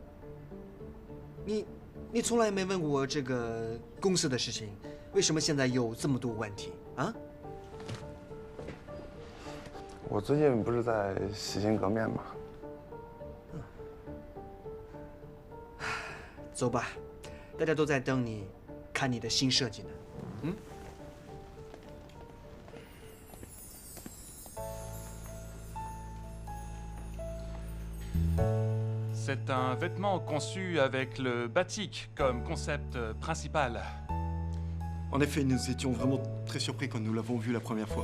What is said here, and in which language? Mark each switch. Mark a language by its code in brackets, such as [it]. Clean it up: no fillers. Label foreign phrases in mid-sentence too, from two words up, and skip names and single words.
[zh] 你从来没问我这个公司的事情，为什么现在有这么多问题啊？我最近不是在洗心革面吗？走吧，大家都在等你看你的新设计呢。嗯。 [fr] C'est un vêtement conçu avec le batik comme concept principal. En effet, nous étions vraiment très surpris quand nous l'avons vu la première fois.